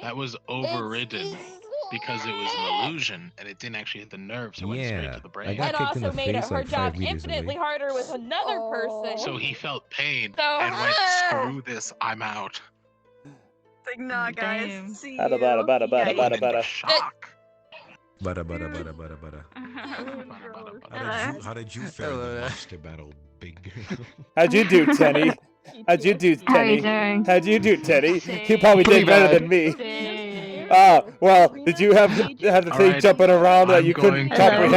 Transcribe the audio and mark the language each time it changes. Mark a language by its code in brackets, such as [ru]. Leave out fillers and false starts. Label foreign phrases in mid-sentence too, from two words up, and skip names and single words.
[en] that was overridden because it was an illusion and it didn't actually hit the nerve, so it went straight to the brain. And also made her job infinitely harder with another person. So he felt pain So and went, "Screw this, I'm out." Like, nah, guys. See Bada you. bada bada bada bada bada. Shock. Bada bada bada bada bada. How did you fare in the monster battle, big girl? How'd you do, Tenny? How'd you do, How you Tenny? doing? How'd you do, Tenny? You probably Pretty did better bad. than me. Well, did you have the thing Alright, jumping around that I'm you couldn't going to comprehend